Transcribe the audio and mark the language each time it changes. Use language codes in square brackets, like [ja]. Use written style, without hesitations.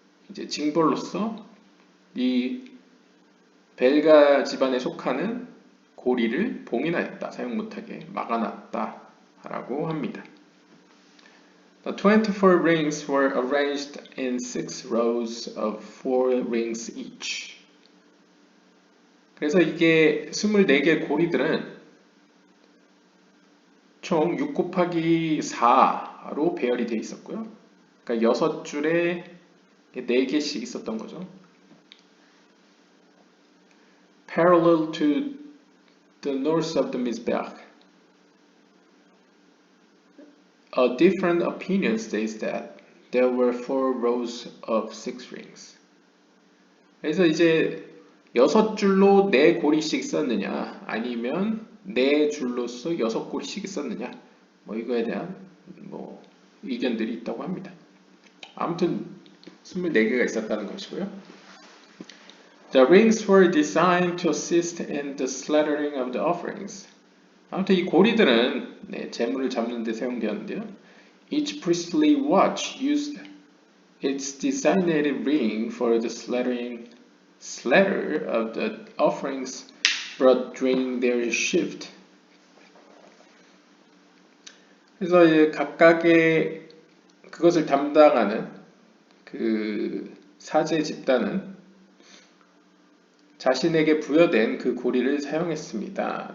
[ko] 이제 징벌로서 이 벨가 집안에 속하는 고리를 봉인하였다. 사용 못하게 막아놨다. 라고 합니다. [en] The 24 rings were arranged in 6 rows of 4 rings each. [ko] 그래서 이게 24개의 고리들은 총 6 곱하기 4로 배열이 되어 있었고요. 그러니까 6줄에 4개씩 있었던 거죠. [en] Parallel to the north of the Mizbeach. A different opinion states that there were 4 rows of 6 rings. [ko] 그래서 이제 6줄로 4고리씩 썼느냐 아니면 4줄로서 6고리씩 썼느냐 뭐 이거에 대한 뭐 의견들이 있다고 합니다. 아무튼 24개가 있었다는 것이고요. [en] The rings were designed to assist in the slaughtering of the offerings. [ko] 아무튼 이 고리들은 제물을 잡는 데 사용되었는데요. [en] Each priestly watch used its designated ring for the slaughter of the offerings brought during their shift. [ko] 그래서 이제 각각의 그것을 담당하는 그 사제 집단은 자신에게 부여된 그 고리를 사용했습니다.